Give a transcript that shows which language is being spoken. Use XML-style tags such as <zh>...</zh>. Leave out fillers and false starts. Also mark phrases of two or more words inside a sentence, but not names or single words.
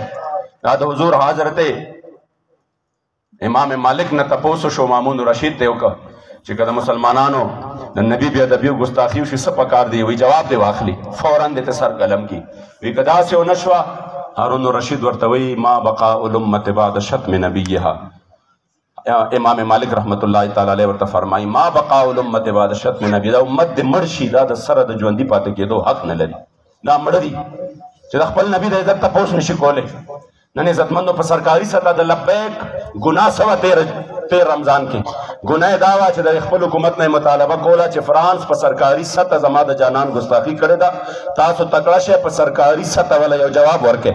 <ps>دا د حضور حضرت امام مالک نه تپوس شو، مامون رشید ته وکړه چې که د مسلمانانو د نبي بې ادبي او ګستاخي وشي څه پکار دی؟ وایي جواب دې واخلي، فوراً دې ته سر قلم کړي. وایي که داسې ونه شوه هارون الرشید ورته وایي</ps> <ar>ما بقاء الامة بعد شتم نبیها.</ar> <ps>امام مالک</ps> <ar>رحمت الله تعالی علیه</ar> <ps>ورته فرمایي</ps> <ar>ما بقاء الامة بعد شتم نبیها،</ar> <ps>دا امت دې مړ شي دا د سره د ژوندي پاتې کېدو حق نه لري، دا مړه دي چې د خپل نبي د عزت تپوس نشي کولی. نن عزتمندو په سرکاري سطح د لبیک ګناه سوه 13 رمضان کې ګناه دا وه چې د خپل حکومت نه مطالبه کوله چې فرانس په سرکاري سطح زما د جانان ګستاخي کړې ده، تاسو تکړه شئ په سرکاري سطح ولا یو جواب ورکړئ.</ps>